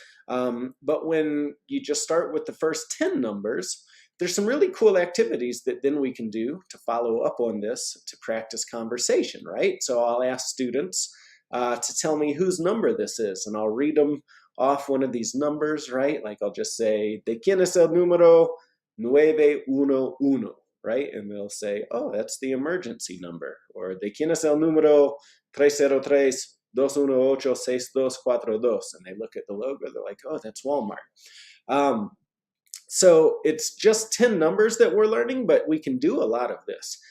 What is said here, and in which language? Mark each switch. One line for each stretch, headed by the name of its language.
English: But when you just start with the first 10 numbers, there's some really cool activities that then we can do to follow up on this to practice conversation, right? So I'll ask students to tell me whose number this is, and I'll read them off one of these numbers, right? Like I'll just say,
Spanish: ¿de quién es el número 911?
English: Right? And they'll say, oh, that's the emergency number. Or
Spanish: ¿de quién es el número 303-218-6242?
English: And they look at the logo, they're like, oh, that's Walmart. So it's just 10 numbers that we're learning, but we can do a lot of this.